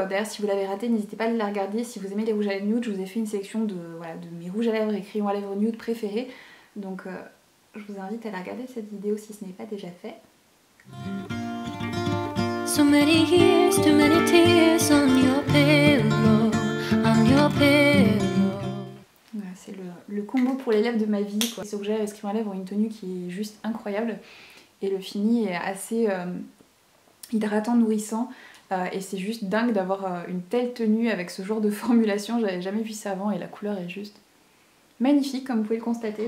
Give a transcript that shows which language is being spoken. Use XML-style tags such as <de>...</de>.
<fr>D'ailleurs si vous l'avez raté, n'hésitez pas à la regarder. Si vous aimez les rouges à lèvres nude, je vous ai fait une sélection de mes rouges à lèvres et crayons à lèvres nude préférés. Donc je vous invite à la regarder cette vidéo si ce n'est pas déjà fait.</fr> <en>So many years, too many tears on your pillow, on your pillow.</en> <fr>Voilà, c'est le combo pour les lèvres de ma vie, quoi. Ce rouge à lèvres et ce crayon à lèvres ont une tenue qui est juste incroyable. Et le fini est assez hydratant, nourrissant. Et c'est juste dingue d'avoir une telle tenue avec ce genre de formulation. J'avais jamais vu ça avant et la couleur est juste magnifique comme vous pouvez le constater.</fr>